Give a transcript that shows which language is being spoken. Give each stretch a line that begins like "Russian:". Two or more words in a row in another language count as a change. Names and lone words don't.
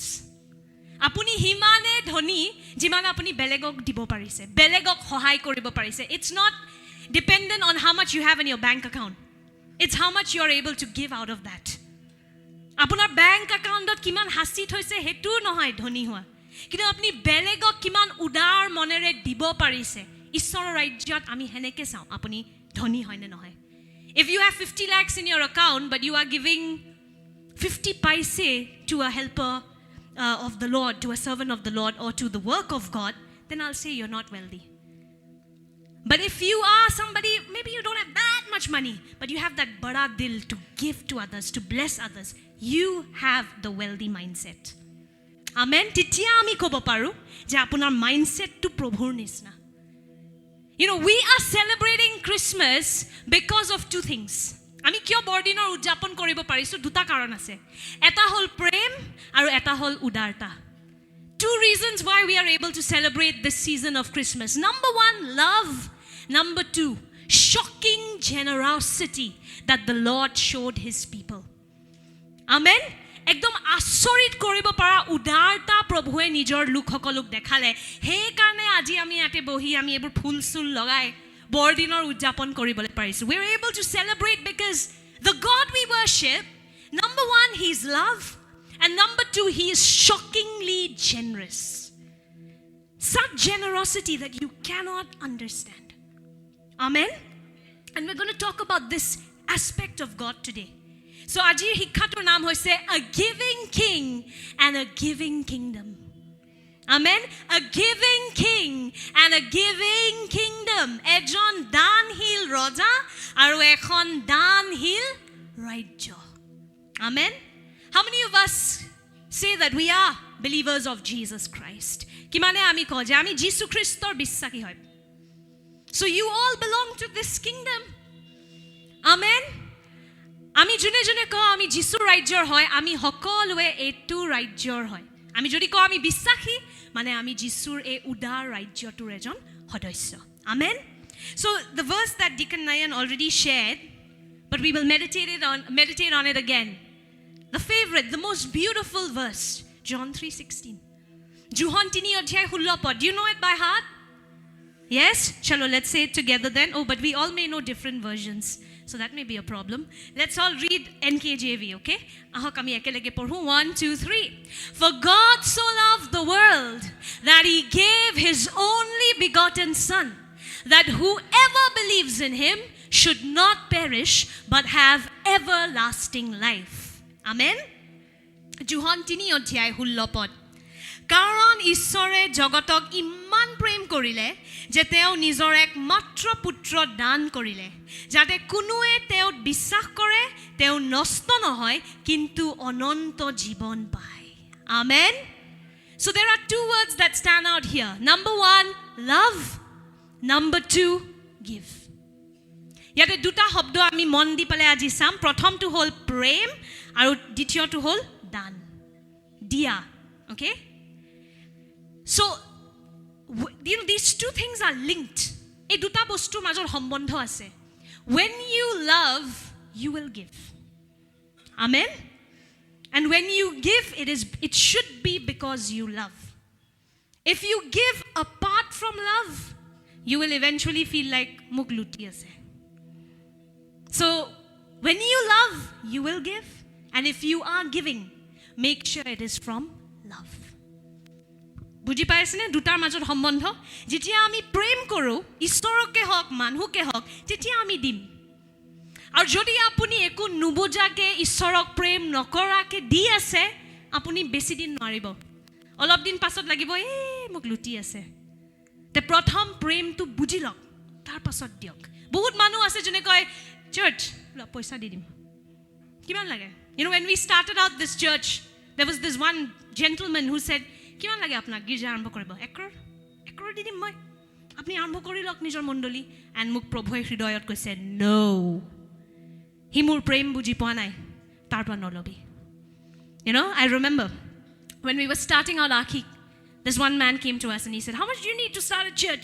Assamese: আপুনি হিমানে ধনী যিমান আপুনি বেলেগক দিব পাৰিছে, বেলেগক সহায় কৰিব পাৰিছে।
English: It's not dependent on how much you have in your bank account. It's how much you are able to give out of that.
Assamese: আপোনাৰ
English: bank account
Assamese: কিমান হাসি থৈছে হেতু নহয় ধনী হোৱা, কিন্তু আপুনি বেলেগক কিমান উদাৰ মনেৰে দিব পাৰিছে। ঈশ্বৰৰ ৰাজ্যত আমি হেনেকে চাওঁ আপুনি ধনী হয় নে নহয়।
English: If you have 50 lakhs in your account but you are giving 50 paise to a helper of the Lord, to a servant of the Lord, or to the work of God, then I'll say you're not wealthy. But if you are somebody, maybe you don't have that much money, but you have that
Hindi: बड़ा दिल
English: to give to others, to bless others, you have the wealthy mindset. Amen?
Assamese: তেতিয়া আমি ক'ব পাৰোঁ যে আপোনাৰ mindset টো প্ৰভুৰ নিচিনা.
English: You know, we are celebrating Christmas because of two things.
Assamese: আমি কিয় বৰদিনৰ উদযাপন কৰিব পাৰিছো? দুটা কাৰণ আছে। এটা হল প্ৰেম আৰু এটা হল উদাৰতা।
English: Two reasons why we are able to celebrate this season of Christmas. Number one, love. Number two, shocking generosity that the Lord showed his people. Amen?
Assamese: একদম আচৰিত কৰিব পৰা উদাৰতা প্ৰভুৱে নিজৰ লোকসকলক দেখালে সেইকাৰণে আজি আমি ইয়াতে বহি আমি এইবোৰ ফুল চুল লগাই বৰদিনৰ উদযাপন কৰিবলৈ পাৰিছোঁ.
English: We are able to celebrate because the God we worship, number one, he is love, and number two, he is shockingly generous. Such generosity that you cannot understand. Amen? And we're going to talk about this aspect of God today. So
Assamese: আজিৰ শিক্ষাটোৰ নাম হৈছে
English: a giving king and a giving kingdom. Amen? A giving king and a giving kingdom.
Assamese: এজন দানশীল ৰজা আৰু এখন দানশীল ৰাজ্য.
English: Amen? How many of us say that we are believers of Jesus Christ?
Assamese: কিমানে আমি কওঁ যে আমি যীশু খ্ৰীষ্টৰ বিশ্বাসী হয়?
English: So you all belong to this kingdom. Amen?
Assamese: আমি যোনে যোনে কওঁ আমি যীশুৰ ৰাজ্যৰ হয় আমি সকলোৱে এইটো ৰাজ্যৰ হয়. আমি যদি কওঁ আমি বিশ্বাসী মানে আমি যীশুৰ এই উদাৰ ৰাজ্যটোৰ এজন সদস্য.
English: Amen? So the verse that Deacon Nayan already shared, but we will meditate on it again. The favorite, the most beautiful verse, John 3:16. John 3:16. Do you know it by heart? Yes? Chalo, let's say it together then. Oh, but we all may know different versions. So that may be a problem. Let's all read NKJV, okay?
Assamese: আহক আমি একেলগে পঢ়োঁ. 1, 2, 3.
English: For God so loved the world that he gave his only begotten Son, that whoever believes in him should not perish but have everlasting life. Amen? John 3:16.
Assamese: কাৰণ ঈশ্বৰে জগতক ইমান প্ৰেম কৰিলে যে তেওঁ নিজৰ একমাত্ৰ পুত্ৰ দান কৰিলে যাতে কোনোৱে তেওঁত বিশ্বাস কৰে তেওঁ নষ্ট নহয় কিন্তু অনন্ত জীৱন পায়.
English: Amen? So there are two words that stand out here. Number one, love. Number two, give.
Assamese: ইয়াতে দুটা শব্দ আমি মন দি পেলাই আজি চাম. প্ৰথমটো হ'ল প্ৰেম আৰু দ্বিতীয়টো হ'ল দান, দিয়া.
English: Okay? So, you know, these two things are linked.
Assamese: এই দুটা বস্তুৰ মাজৰ সম্বন্ধ আছে.
English: When you love, you will give. Amen? And when you give, it should be because you love. If you give apart from love, you will eventually feel like
Assamese: মোক লুটি আছে.
English: So, when you love, you will give. And if you are giving, make sure it is from love.
Assamese: বুজি পাইছেনে দুটাৰ মাজত সম্বন্ধ? যেতিয়া আমি প্ৰেম কৰোঁ ঈশ্বৰকে হওক মানুহকে হওক তেতিয়া আমি দিম. আৰু যদি আপুনি একো নুবুজাকে ঈশ্বৰক প্ৰেম নকৰাকে দি আছে আপুনি বেছি দিন নোৱাৰিব. অলপ দিন পাছত লাগিব মোক লুটি আছে. তে প্ৰথম প্ৰেমটো বুজি লওক তাৰ পাছত দিয়ক. বহুত মানুহ আছে যোনে কয় চাৰ্চ পইচা দি দিম. কিমান লাগে?
English: You know, when we started out this church, there was this one gentleman who said,
Assamese: কিমান লাগে আপোনাক গীৰ্জা আৰম্ভ কৰিব? 1 crore দি দিম মই, আপুনি আৰম্ভ কৰি লওক নিজৰ মণ্ডলী. এণ্ড মোক প্ৰভুৱে হৃদয়ত কৈছে নো, সি মোৰ প্ৰেম বুজি পোৱা নাই, তাৰ পৰা নলবি.
English: You know, I remember when we were starting out Akhi, this one man came to us and he said, how much do you need to start a church?